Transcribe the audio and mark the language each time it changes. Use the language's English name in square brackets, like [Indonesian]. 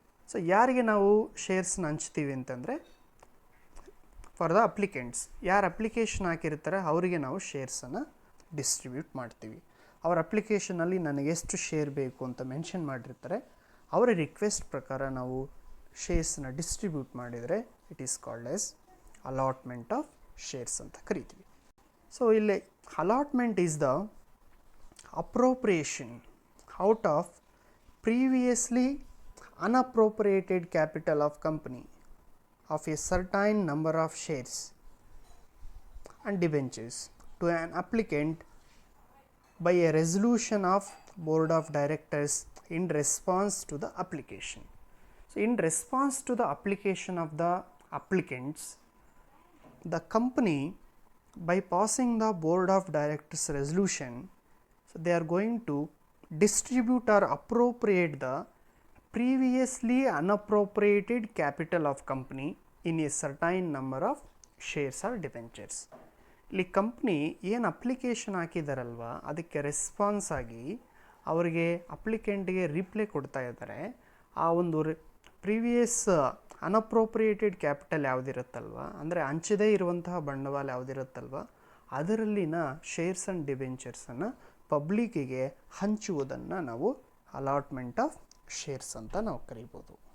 [Kannada] So ಯಾರಿಗೆ ನಾವು ಶೇರ್ಸ್ನ ಹಂಚ್ತೀವಿ ಅಂತಂದರೆ [English] for the applicants, [Kannada] ಯಾರು ಅಪ್ಲಿಕೇಶನ್ ಹಾಕಿರ್ತಾರೆ ಅವರಿಗೆ ನಾವು ಶೇರ್ಸನ್ನು ಡಿಸ್ಟ್ರಿಬ್ಯೂಟ್ ಮಾಡ್ತೀವಿ. ಅವ್ರ ಅಪ್ಲಿಕೇಶನಲ್ಲಿ ನನಗೆ ಎಷ್ಟು ಶೇರ್ ಬೇಕು ಅಂತ ಮೆನ್ಷನ್ ಮಾಡಿರ್ತಾರೆ, ಅವರ ರಿಕ್ವೆಸ್ಟ್ ಪ್ರಕಾರ ನಾವು ಶೇರ್ಸ್ನ ಡಿಸ್ಟ್ರಿಬ್ಯೂಟ್ ಮಾಡಿದರೆ [English] it is called as allotment of shares [Kannada] ಅಂತ ಕರಿತೀವಿ. [English] So ಇಲ್ಲಿ allotment is the appropriation out of previously unappropriated capital of company of a certain number of shares and debentures to an applicant by a resolution of board of directors in response to the application. So in response to the application of the applicants, the company, by passing the board of directors resolution, they are going to distribute or appropriate the previously unappropriated capital of company in a certain number of shares or debentures. [Kannada] ಇಲ್ಲಿ company ಏನು application ಹಾಕಿದಾರಲ್ವ ಅದಕ್ಕೆ response ಆಗಿ ಅವರಿಗೆ ಅಪ್ಲಿಕೆಂಟ್ಗೆ reply ಕೊಡ್ತಾ ಇದ್ದಾರೆ. ಆ ಒಂದು previous ಅನ್ಅಪ್ರೋಪ್ರಿಯೇಟೆಡ್ capital ಯಾವುದಿರುತ್ತಲ್ವ, ಅಂದರೆ ಹಂಚದೇ ಇರುವಂತಹ ಬಂಡವಾಳ ಯಾವುದಿರುತ್ತಲ್ವ ಅದರಲ್ಲಿನ ಶೇರ್ಸ್ ಆ್ಯಂಡ್ ಡಿಬೆಂಚರ್ಸನ್ನು ಪಬ್ಲಿಕ್ಕಿಗೆ ಹಂಚುವುದನ್ನು ನಾವು ಅಲಾಟ್ಮೆಂಟ್ ಆಫ್ ಶೇರ್ಸ್ ಅಂತ ನಾವು ಕರಿಬೋದು.